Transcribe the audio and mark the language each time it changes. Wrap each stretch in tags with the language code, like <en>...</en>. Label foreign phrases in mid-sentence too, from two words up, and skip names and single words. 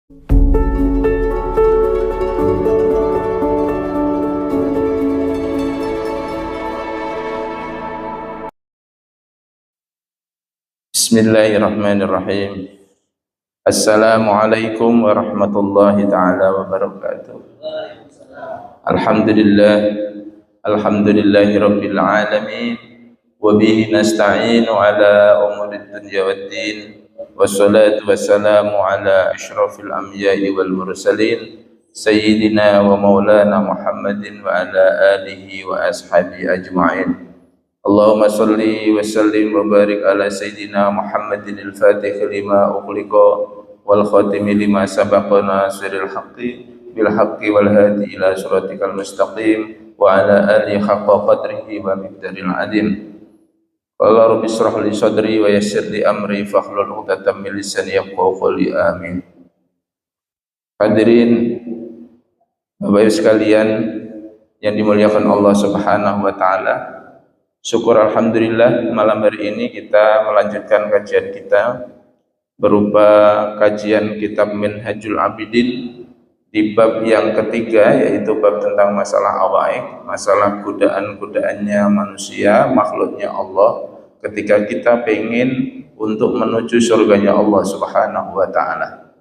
<ar>بسم الله الرحمن الرحيم. السلام عليكم ورحمة الله تعالى وبركاته. Alhamdulillah. الحمد لله رب العالمين. وبه نستعين على أمور الدنيا والدين. والصلاة والسلام على أشرف الأنبياء والمرسلين. سيدنا ومولانا محمد وعلى آله وأصحابه أجمعين. اللهم صل وسلم وبارك على سيدنا محمد الفاتح لما أغلق والخاتم لما سبق ناصر الحق بالحق والهادي إلى صراطك المستقيم وعلى آله حق قدره ومقداره العظيم. قال رب اشرح لي صدري ويسر لي أمري واحلل عقدة من لساني يفقهوا قولي. Amin.</ar> <id>Hadirin Bapak Ibu sekalian yang dimuliakan Allah</id> <ar>سبحانه وتعالى,</ar> <id>syukur alhamdulillah malam hari ini kita melanjutkan kajian kita berupa kajian kitab Minhajul Abidin di bab yang ketiga, yaitu bab tentang masalah awaik, masalah godaan-godaannya manusia, makhluknya Allah ketika kita pengen untuk menuju surganya Allah</id> <ar>سبحانه وتعالى.</ar>